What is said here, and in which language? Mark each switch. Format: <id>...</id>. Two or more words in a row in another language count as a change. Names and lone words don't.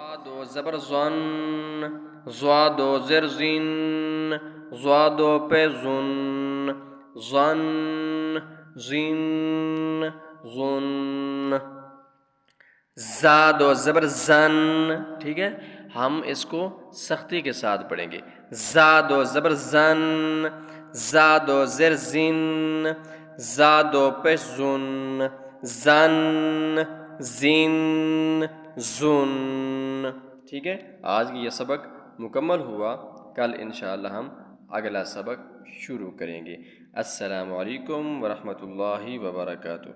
<ur>ضا 2 زبر ظن، ضا 2 زیر ظن، ضا 2 پہ ظن، ظن، ظن، ظن۔ زا 2 زبر زن، ٹھیک ہے۔ ہم اس کو سختی کے ساتھ پڑھیں گے۔ زا 2 زبر زن، زا 2 زیر زن، زا 2 پیش زن، زن، زن، زن، ٹھیک ہے۔ آج کی یہ سبق مکمل ہوا، کل انشاءاللہ ہم اگلا سبق شروع کریں گے۔</ur> <ar>السلام علیکم ورحمۃ اللہ وبرکاتہ۔</ar>